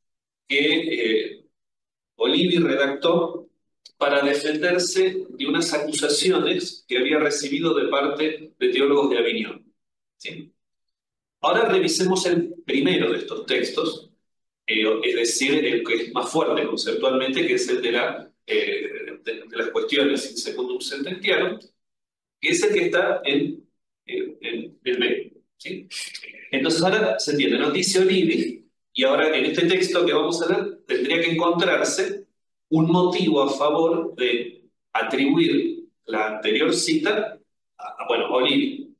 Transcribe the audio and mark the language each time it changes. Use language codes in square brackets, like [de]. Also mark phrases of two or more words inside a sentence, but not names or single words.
[es] que Olivi redactó para defenderse de unas acusaciones que había recibido de parte de teólogos de Avignon. ¿Sí? Ahora revisemos el primero de estos textos, es decir, el que es más fuerte conceptualmente, que es el de las cuestiones [la] in secundum sententiarum, [es] que es el que está en el medio. ¿Sí? Entonces ahora se entiende, nos dice Olivi, y ahora en este texto que vamos a leer tendría que encontrarse un motivo a favor de atribuir la anterior cita bueno, Olivi.